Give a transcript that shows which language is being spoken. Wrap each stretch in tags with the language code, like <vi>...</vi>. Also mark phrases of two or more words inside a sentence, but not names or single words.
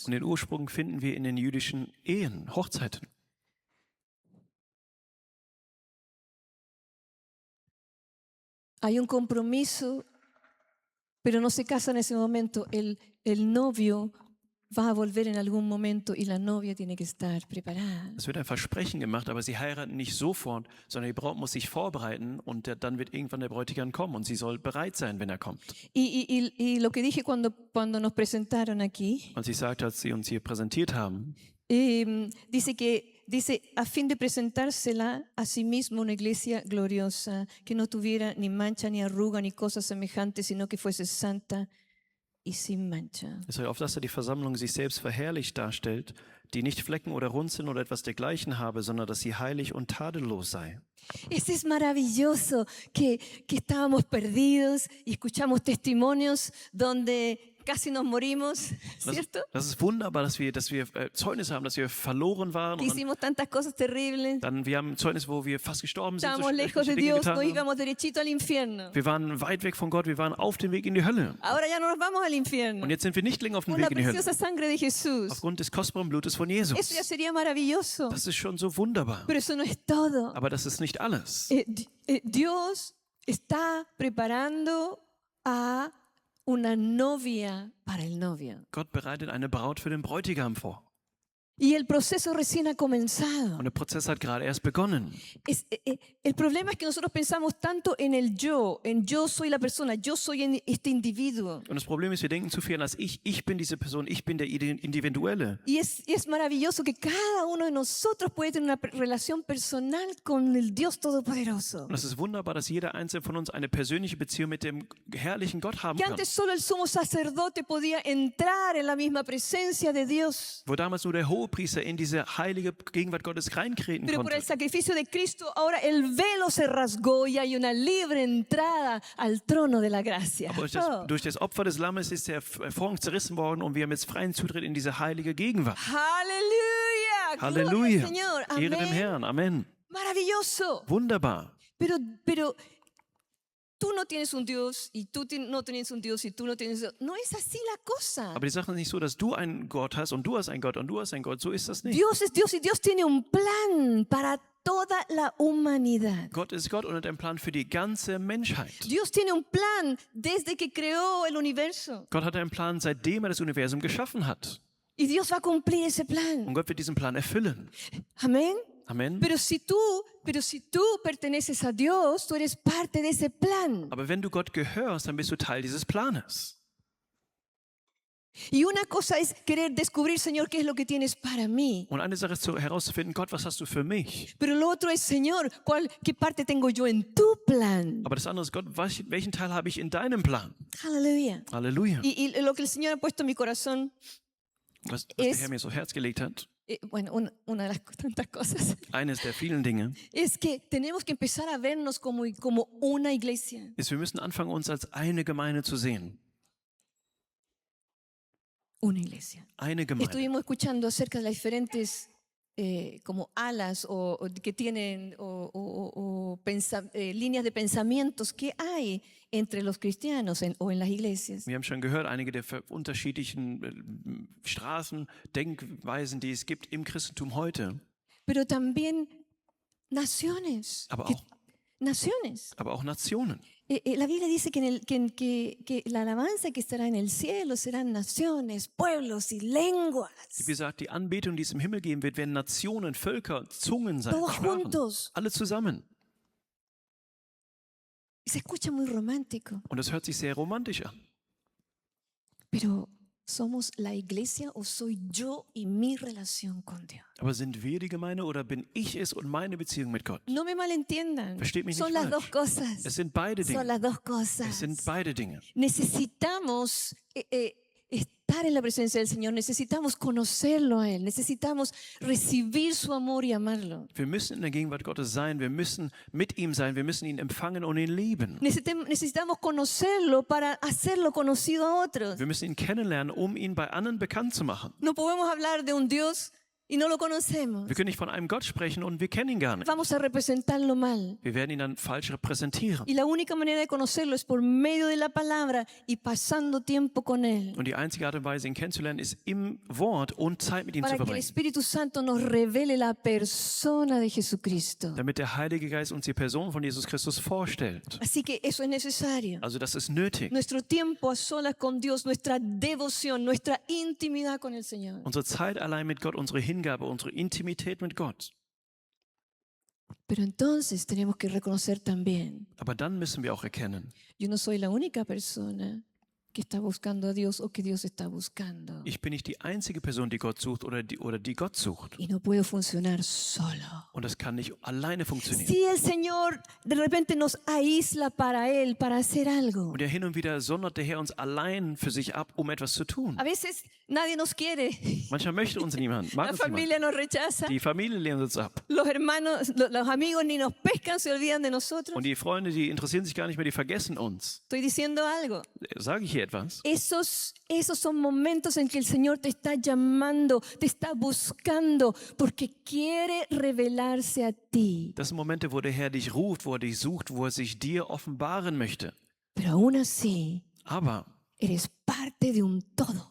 <de>Und den Ursprung finden wir in den jüdischen Ehen, Hochzeiten.</de> <es>Hay un compromiso, pero no se casa en ese momento. El novio va a volver en algún momento y la novia tiene que estar preparada.</es> <de>Es wird ein Versprechen gemacht, aber sie heiraten nicht sofort, sondern die Braut muss sich vorbereiten und dann wird irgendwann der Bräutigam kommen und sie soll bereit sein, wenn er kommt.</de> <es>Y lo que dije cuando nos presentaron aquí,</es> <de>Und sie sagt, als sie uns hier präsentiert haben,</de> <es>dice, a fin de presentársela a sí mismo una iglesia gloriosa, que no tuviera ni mancha, ni arruga, ni cosa semejante, sino que fuese santa y sin mancha.</es> <de>es soll auf dass die Versammlung sich selbst verherrlicht darstellt, die nicht Flecken oder Runzeln oder etwas dergleichen habe, sondern dass sie heilig und tadellos sei.</de> <es>Es maravilloso que estábamos perdidos y escuchamos testimonios donde casi nos morimos, ¿cierto?</es> <de>Das ist wunderbar, dass wir Zeugnis haben, dass wir verloren waren.</de> <es>Que</es> <de>Und</de> <es>hicimos tantas cosas terribles.</es> <de>dann wir haben ein Zeugnis, wo wir fast gestorben sind.</de> <es>Estábamos</es> <de>So</de> <es>lejos de</es> <de>schreckliche Dinge</de> <es>Dios,</es> <de>getan</de> <es>nos</es> <de>haben.</de> <es>íbamos derechito al infierno.</es> <de>Wir waren weit weg von Gott, wir waren auf dem Weg in die Hölle.</de> <es>Ahora ya no nos vamos al infierno.</es> <de>Und jetzt sind wir nicht länger auf dem</de> <es>Por la</es> <de>Weg in die Hölle.</de> <es>preciosa sangre de Jesús.</es> <de>Aufgrund des kostbaren Blutes von</de> <es>Eso</es> <de>Jesus.</de> <es>ya sería maravilloso.</es> <de>Das ist schon so wunderbar.</de> <es>Pero eso no es todo.</es> <de>Aber das ist nicht alles.</de> <es>Dios está preparando a una novia para el novio.</es> <de>Gott bereitet eine Braut für den Bräutigam vor.</de> <es>Y el proceso recién ha comenzado.</es> <de>Und der Prozess hat gerade erst begonnen.</de> <es>El problema es que nosotros pensamos tanto en el yo soy la persona, yo soy este individuo.</es> <de>Und das Problem ist, wir denken zu viel an das Ich bin diese Person, ich bin der Individuelle.</de> <es>Y es maravilloso que cada uno de nosotros puede tener una relación personal con el Dios Todopoderoso.</es> <de>Und es ist wunderbar, dass jeder Einzelne von uns eine persönliche Beziehung mit dem herrlichen Gott haben</de> <es>Que</es> <de>kann.</de> <es>antes solo el sumo sacerdote podía entrar en la misma presencia de Dios.</es> <de>Wo damals nur der Hohepriester in diese heilige Gegenwart Gottes reintreten</de> <es>Pero por el</es> <de>konnte.</de> <es>sacrificio de Cristo, ahora el velo se rasgó y hay una libre entrada al trono de la gracia.</es> <de>Aber Oh. durch das Opfer des Lammes ist der Vorhang zerrissen worden und wir haben jetzt freien Zutritt in diese heilige Gegenwart.</de> <es>Aleluya.</es> <de>Halleluja.</de> <es>Gloria al Señor.</es> <de>Ehre dem</de> <es>Amén.</es> <de>Herrn. Amen.</de> <es>Maravilloso.</es> <de>Wunderbar.</de> <es>Pero tú no tienes un Dios y tú no tienes un Dios y tú no tienes un Dios. No es así la cosa.</es> <de>Aber die Sache ist nicht so, dass du einen Gott hast und du hast einen Gott und du hast einen Gott. So ist das nicht.</de> <es>Dios es Dios y Dios tiene un plan para toda la humanidad.</es> <de>Gott ist Gott und hat einen Plan für die ganze Menschheit.</de> <es>Dios tiene un plan desde que creó el universo.</es> <de>Gott hat einen Plan, seitdem er das Universum geschaffen hat.</de> <es>Y Dios va a cumplir ese plan.</es> <de>Und Gott wird diesen Plan erfüllen.</de> <es>Amén.</es> <de>Amen.</de> <es>Pero si tú perteneces a Dios, tú eres parte de ese plan.</es> <de>Aber wenn du Gott gehörst, dann bist du Teil dieses Planes.</de> <es>Y una cosa es querer descubrir, Señor, qué es lo que tienes para mí.</es> <de>Und eine Sache ist herauszufinden, Gott, was hast du für mich?</de> <es>Pero lo otro es, Señor, ¿qué parte tengo yo en tu plan?</es> <de>Aber das andere ist, Gott, welchen Teil habe ich in deinem Plan?</de> <es>Aleluya.</es> <de>Halleluja.</de> <es>Y lo que el Señor ha puesto en mi corazón,</es> <de>Was der Herr mir so Herz gelegt hat,</de> <es>bueno, una de las tantas cosas,</es> <de>eines der vielen Dinge,</de> <es>es que tenemos que empezar a vernos como una iglesia.</es> <de>ist, wir müssen anfangen, uns als eine Gemeinde zu sehen.</de> <es>Una iglesia.</es> <de>Eine Gemeinde.</de> <es>Estuvimos escuchando acerca de las diferentes como alas o que tienen líneas de pensamientos que hay entre los cristianos o en las iglesias.</es> <de>Wir haben schon gehört, einige der unterschiedlichen Straßen, Denkweisen, die es gibt im Christentum heute.</de> <es>Pero también naciones.</es> <de>Aber</de> <es>que-</es> <de>auch,</de> <es>naciones.</es> <de>aber auch Nationen.</de> <es>La Biblia dice que la alabanza que estará en el cielo serán naciones, pueblos y lenguas.</es> <de>Die besagt, die Anbetung, die es im Himmel geben wird, werden Nationen, Völker, Zungen sein.</de> <es>Todos</es> <de>Sprachen.</de> <es>juntos.</es> <de>Alle zusammen.</de> <es>Se escucha muy romántico,</es> <de>Und das hört sich sehr romantisch an.</de> <es>pero ¿somos la iglesia o soy yo y mi relación con Dios?</es> <de>Aber sind wir die Gemeinde oder bin ich es und meine Beziehung mit Gott?</de> <es>No me malentiendan.</es> <de>Versteht mich</de> <es>Son</es> <de>nicht</de> <es>las</es> <de>falsch.</de> <es>dos cosas.</es> <de>Es sind beide</de> <es>Son</es> <de>Dinge.</de> <es>las dos</es> <de>Es</de> <es>cosas.</es> <de>sind beide Dinge.</de> <es>Necesitamos estar en la presencia del Señor, necesitamos conocerlo a Él, necesitamos recibir su amor y amarlo.</es> <de>Wir müssen in der Gegenwart Gottes sein, wir müssen mit ihm sein, wir müssen ihn empfangen und ihn lieben.</de> <es>Necesitamos conocerlo para hacerlo conocido a otros.</es> <de>Wir müssen ihn kennenlernen, um ihn bei anderen bekannt zu machen.</de> <es>No podemos hablar de un Dios y no lo conocemos.</es> <de>Wir können nicht von einem Gott sprechen und wir kennen ihn gar nicht.</de> <es>Vamos a representarlo mal.</es> <de>Wir werden ihn dann falsch repräsentieren.</de> <es>Y la única manera de conocerlo es por medio de la palabra y pasando tiempo con Él.</es> <de>Und die einzige Art und Weise, ihn kennenzulernen, ist im Wort und Zeit mit ihm zu</de> <es>Para que el</es> <de>verbringen.</de> <es>Espíritu Santo nos revele la persona de Jesucristo.</es> <de>Damit der Heilige Geist uns die Person von Jesus Christus vorstellt.</de> <es>Así que eso es necesario.</es> <de>Also das ist nötig.</de> <es>Nuestro tiempo a solas con Dios, nuestra devoción, nuestra intimidad con el Señor.</es> <de>Unsere Zeit allein mit Gott, unsere Hingabe, unsere Intimität mit Gott.</de> <es>Pero entonces tenemos que reconocer también,</es> <de>Aber dann müssen wir auch erkennen,</de> <es>yo no soy la única persona que está buscando a Dios o que Dios está buscando.</es> <de>ich bin nicht die einzige Person, die Gott sucht oder die Gott sucht.</de> <es>Y no puedo funcionar solo.</es> <de>Und das kann nicht alleine funktionieren.</de> <es>Si el Señor de repente nos aísla para Él, para hacer algo.</es> <de>Und ja, hin und wieder sondert der Herr uns allein für sich ab, um etwas zu tun.</de> <es>A veces nadie nos quiere.</es> <de>Manchmal möchte uns niemand, mag</de> <es>La</es> <de>uns niemand.</de> <es>familia nos rechaza.</es> <de>Die Familie lehnt uns ab.</de> <es>Los hermanos, los amigos ni nos pescan, se olvidan de nosotros.</es> <de>Und die Freunde, die interessieren sich gar nicht mehr, die vergessen uns.</de> <es>Estoy diciendo algo.</es> <de>Sage ich hier etwas?</de> <es>Esos son momentos en que el Señor te está llamando, te está buscando, porque quiere revelarse a ti.</es> <de>Das sind Momente, wo der Herr dich ruft, wo er dich sucht, wo er sich dir offenbaren möchte.</de> <es>Pero aún así,</es> <de>Aber</de> <es>eres parte de un todo.</es>